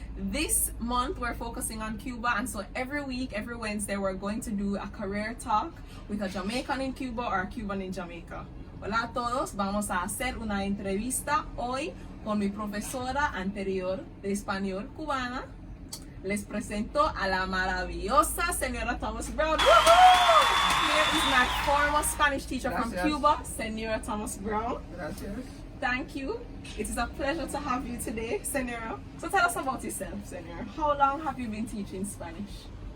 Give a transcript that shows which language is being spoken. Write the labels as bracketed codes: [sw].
[en] This month we're focusing on Cuba, and so every week, every Wednesday, we're going to do a career talk with a Jamaican in Cuba or a Cuban in Jamaica. [es] Hola a todos, vamos a hacer una entrevista hoy con mi profesora anterior de español cubana. Les presento a la maravillosa señora Thomas Brown. [en] Here is my former Spanish teacher from Cuba, Senora Thomas Brown. [es] Gracias. [en] Thank you. It is a pleasure to have you today, Senora. So tell us about yourself, Senora. How long have you been teaching Spanish?